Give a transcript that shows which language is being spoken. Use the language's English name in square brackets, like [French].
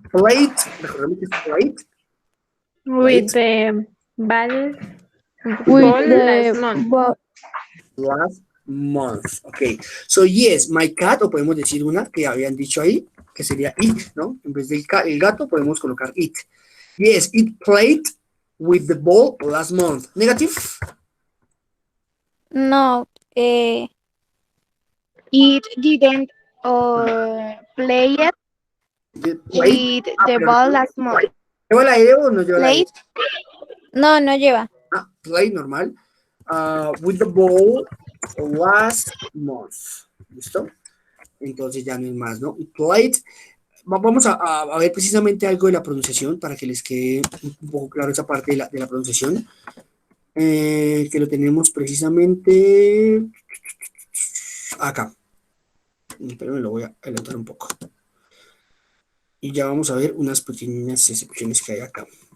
[Spanish] Played, recordemos que es played, [English] with the ball With ball the last month. last month. Ok, so yes, my cat, [Spanish] o podemos decir una que habían dicho ahí, que sería it, ¿no? En vez del el gato podemos colocar it. [English] Yes, it played with the ball last month. Negative. no, It didn't play it Played. with the ball last month. [Spanish] ¿Lleva la E o no lleva la E? [English] Played [Spanish] no lleva. [English] Ah, play normal. With the ball last month. [Spanish] ¿Listo? Entonces ya no es más, ¿no? [English] It played. [Spanish] Vamos a ver precisamente algo de la pronunciación para que les quede un poco claro esa parte de la pronunciación. Que lo tenemos precisamente acá. Pero me lo voy a adelantar un poco. Y ya vamos a ver unas pequeñas excepciones que hay acá.